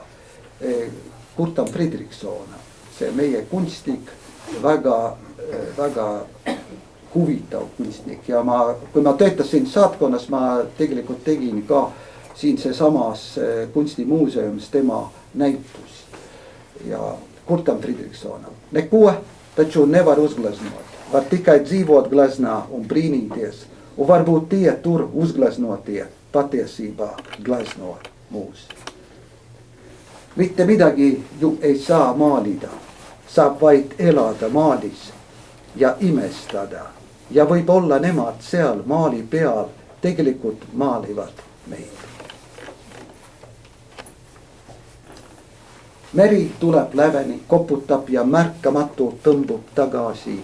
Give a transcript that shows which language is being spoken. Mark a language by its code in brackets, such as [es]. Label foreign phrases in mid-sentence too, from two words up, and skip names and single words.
[et] Kurtam Fredriksson, see meie kunstnik, väga huvitav kunstnik ja kui ma töötasin saatkonnas, ma tegelikult tegin ka siin seesamas kunstimuuseumis tema näitus ja Kurtam Fredriksson. Ne kuule, [lv] taču nevar uzgleznot, var tikai dzīvot gleznā un brīnīties, un varbūt tie tur uzgleznotie patiesībā glezno mūs. [et] Mitte midagi ju ei saa maalida, saab vaid elada maalis ja imestada ja võib olla nemad seal maali peal tegelikult maalivad meid. Meri tuleb läveni, koputab ja märkamatult tõmbub tagasi.